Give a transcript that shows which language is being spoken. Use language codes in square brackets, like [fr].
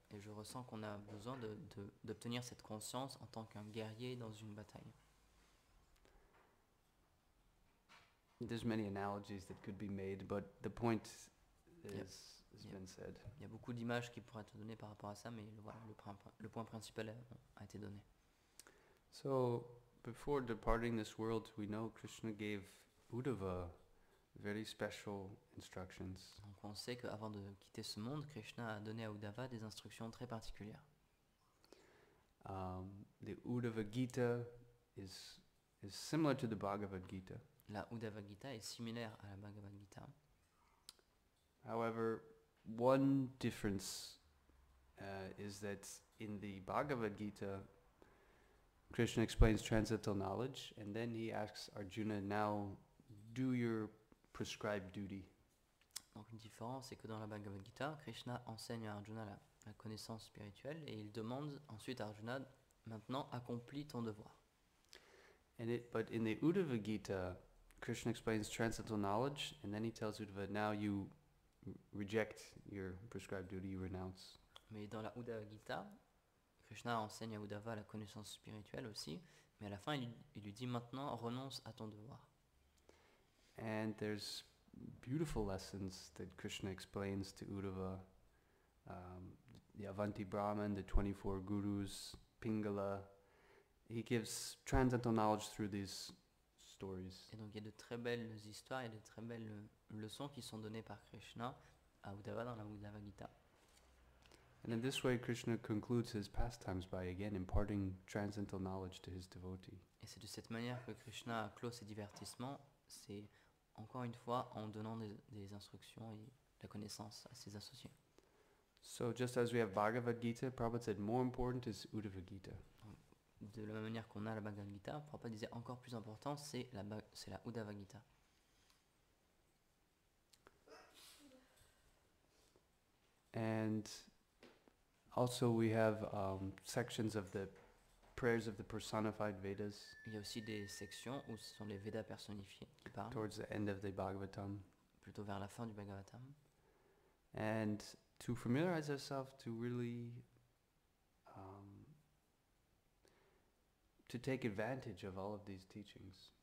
[fr] Et je ressens qu'on a besoin d'obtenir cette conscience en tant qu'un guerrier dans une bataille. [en] There's many analogies that could be made, but the point has been said. [fr] Il y a beaucoup d'images qui pourraient être données par rapport à ça, mais voilà, le point principal a été donné. [en] So, before departing this world, we know Krishna gave Uddhava very special instructions. [fr] Donc on sait qu'avant de quitter ce monde, Krishna a donné à Uddhava des instructions très particulières. [en] The Uddhava Gita is similar to the Bhagavad Gita. [fr] La Uddhava Gita est similaire à la Bhagavad Gita. [en] However, one difference is that in the Bhagavad Gita, Krishna explains transcendental knowledge, and then he asks Arjuna, now do your prescribed duty. [fr] Donc une différence, c'est que dans la Bhagavad Gita, Krishna enseigne à Arjuna la connaissance spirituelle et il demande ensuite à Arjuna, maintenant accomplis ton devoir. [en] But in the Uddhava Gita, Krishna explains transcendental knowledge, and then he tells Uddhava, now you reject your prescribed duty, you renounce. [fr] Mais dans la Uddhava Gita, Krishna enseigne à Uddhava la connaissance spirituelle aussi, mais à la fin, il lui dit maintenant, renonce à ton devoir. [en] And there's beautiful lessons that Krishna explains to Uddhava. The Avanti Brahman, the 24 Gurus, Pingala. He gives transcendental knowledge through these stories. [fr] Et donc il y a de très belles histoires et de très belles leçons qui sont données par Krishna à Uddhava dans la Uddhava Gita. [en] And in this way, Krishna concludes his pastimes by again imparting transcendental knowledge to his devotee. [fr] Et c'est de cette manière que Krishna clôt ses divertissements, c'est encore une fois en donnant des instructions et la connaissance à ses associés. [en] So just as we have Bhagavad Gita, Prabhupada said more important is Uddhava Gita. [fr] De la même manière qu'on a la Bhagavad Gita, Prabhupada disait encore plus important, c'est la Uddhava Gita. [en] And also we have sections of the prayers of the personified Vedas. [fr] Il y a aussi des sections où ce sont les Védas personnifiés qui parlent, [en] Towards the end of the Bhagavatam. [fr] plutôt vers la fin du Bhagavatam. [en] And to familiarize ourselves to really to take advantage of all of these teachings.